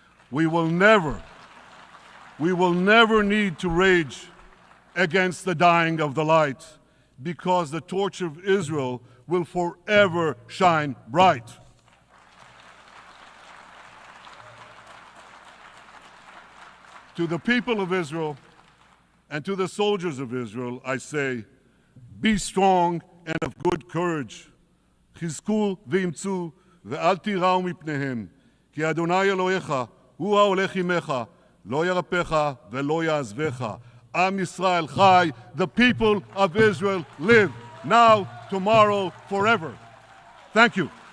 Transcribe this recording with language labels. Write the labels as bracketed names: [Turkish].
[English] We will never need to rage against the dying of the light, because the torch of Israel will forever shine bright. To the people of Israel and to the soldiers of Israel, I say, be strong and of good courage. [Hebrew] חזקו ואמצו ואל תיראו מפניהם, כי אדוני אלוהיך הוא ההולך עמך, לא ירפך ולא יעזבך. Am Yisrael Chai, [English] the people of Israel live, now, tomorrow, forever. Thank you.